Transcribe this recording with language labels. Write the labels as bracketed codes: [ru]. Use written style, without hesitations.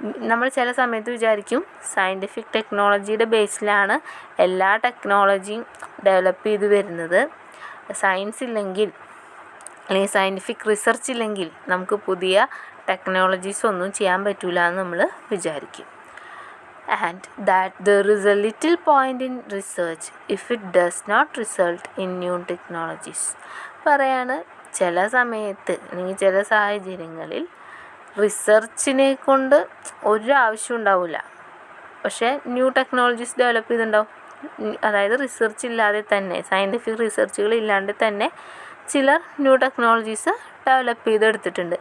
[ml] നമ്മൾ ചില സമയത്ത് വിചാരിക്കും സയൻറ്റിഫിക് ടെക്നോളജിയുടെ ബേസിലാണ് എല്ലാ ടെക്നോളജിയും ഡെവലപ്പ് ചെയ്ത് വരുന്നത്, സയൻസ് ഇല്ലെങ്കിൽ അല്ലെങ്കിൽ സയൻറ്റിഫിക് റിസർച്ച് ഇല്ലെങ്കിൽ നമുക്ക് പുതിയ ടെക്നോളജീസ് ഒന്നും ചെയ്യാൻ പറ്റില്ല എന്ന് നമ്മൾ വിചാരിക്കും. [en] And that there is a little point in research if it does not result in new technologies. [ml] പറയാണ് ചില സമയത്ത് അല്ലെങ്കിൽ ചില സാഹചര്യങ്ങളിൽ റിസർച്ചിനെ കൊണ്ട് ഒരാവശ്യം ഉണ്ടാവില്ല, പക്ഷേ ന്യൂ ടെക്നോളജീസ് ഡെവലപ്പ് ചെയ്തിട്ടുണ്ടാവും. അതായത് റിസർച്ച് ഇല്ലാതെ തന്നെ, സയൻറ്റിഫിക് റിസർച്ചുകൾ ഇല്ലാണ്ട് തന്നെ ചിലർ ന്യൂ ടെക്നോളജീസ് ഡെവലപ്പ് ചെയ്തെടുത്തിട്ടുണ്ട്.